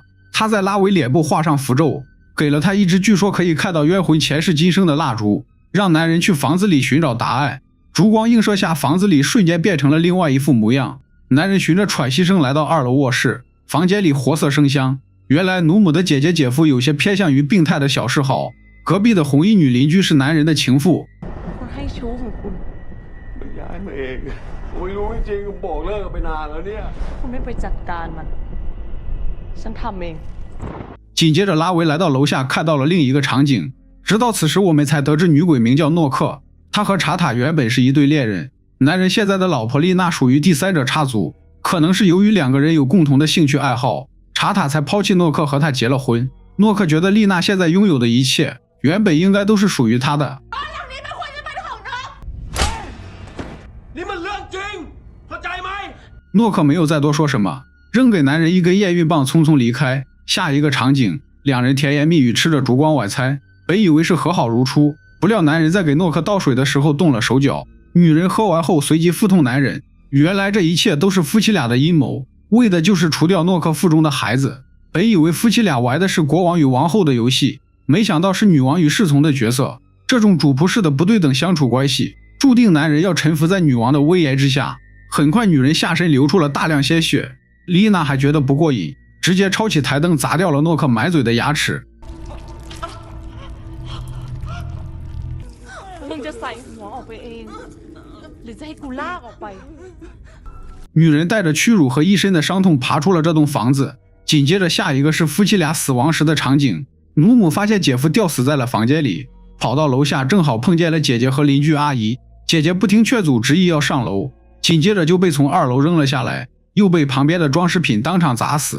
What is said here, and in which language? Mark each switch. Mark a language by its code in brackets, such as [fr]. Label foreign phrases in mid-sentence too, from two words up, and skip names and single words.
[zh] 他在拉维脸部画上符咒，给了他一支据说可以看到冤魂前世今生的蜡烛，让男人去房子里寻找答案。烛光映射下，房子里瞬间变成了另外一副模样。男人循着喘息声来到2楼卧室，房间里活色生香。原来努姆的姐姐姐夫有些偏向于病态的小嗜好，隔壁的红衣女邻居是男人的情妇。 [th] คนให้ชู้ของคุณ มันย้ายมาเองผมไม่รู้จริงๆบอกเลิกกันไปนานแล้วเนี่ย คุณไม่ไปจัดการมันฉันทำเอง [zh] 紧接着拉维来到楼下，看到了另一个场景。直到此时，我们才得知女鬼名叫诺克，他和查塔原本是一对恋人。男人现在的老婆丽娜属于第三者插足，可能是由于两个人有共同的兴趣爱好，查塔才抛弃诺克和他结了婚。诺克觉得丽娜现在拥有的一切原本应该都是属于他的。 [th] นี่มันเรื่องจริงเข้าใจไหม [zh] 诺克没有再多说什么，扔给男人一根验孕棒，匆匆离开。下一个场景，两人甜言蜜语吃着烛光晚餐，本以为是和好如初，不料男人在给诺克倒水的时候动了手脚。女人喝完后随即腹痛难忍，原来这一切都是夫妻俩的阴谋，为的就是除掉诺克腹中的孩子。本以为夫妻俩玩的是国王与王后的游戏，没想到是女王与侍从的角色。这种主仆式的不对等相处关系，注定男人要臣服在女王的威严之下。很快女人下身流出了大量鲜血，丽娜还觉得不过瘾，直接抄起台灯砸掉了诺克满嘴的牙齿。 [th] มึงจะใส่หัวออกไปเองหรือจะให้กูลากออกไป [zh] 女人带着屈辱和一身的伤痛爬出了这栋房子。紧接着下一个是夫妻俩死亡时的场景，努姆发现姐夫吊死在了房间里，跑到楼下正好碰见了姐姐和邻居阿姨。姐姐不听劝阻，执意要上楼，紧接着就被从2楼扔了下来，又被旁边的装饰品当场砸死。